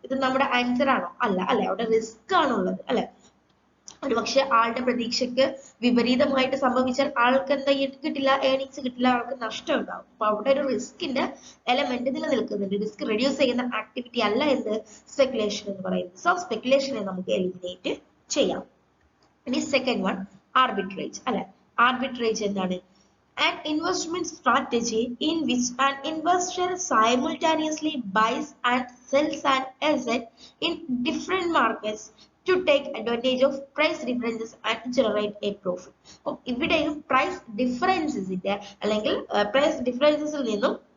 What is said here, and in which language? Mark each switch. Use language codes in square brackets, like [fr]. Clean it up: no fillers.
[ml] ഇത് നമ്മുടെ ആൻസർ ആണോ? അല്ല. അല്ലെ, അവിടെ റിസ്ക് ആണുള്ളത്. അല്ലെ, ഒരു പക്ഷെ ആളുടെ പ്രതീക്ഷയ്ക്ക് വിപരീതമായിട്ട് സംഭവിച്ചാൽ ആൾക്ക് എന്താ കിട്ടില്ല? ഏർണിങ്സ് കിട്ടില്ല, ആൾക്ക് നഷ്ടം ഉണ്ടാവും. അപ്പൊ അവിടെ ഒരു റിസ്കിന്റെ എലമെന്റ് നിലനിൽക്കുന്നുണ്ട്. റിസ്ക് റെഡ്യൂസ് ചെയ്യുന്ന ആക്ടിവിറ്റി അല്ല എന്ത്? സ്പെക്കുലേഷൻ എന്ന് പറയുന്നത്. സോ സ്പെക്കുലേഷനെ നമുക്ക് എലിമിനേറ്റ് ചെയ്യാം. ഇനി സെക്കൻഡ് വൺ, ആർബിട്രേജ്. അല്ലെ, ആർബിട്രേജ് എന്താണ്? [en] An investment strategy in which an investor simultaneously buys and sells an asset in different markets to take advantage of price differences and generate a profit. [ml] അപ്പോൾ ഇവിടെയും price ഡിഫറൻസസിന്റെ അല്ലെങ്കിൽ price ഡിഫറൻസസിൽ നിന്നും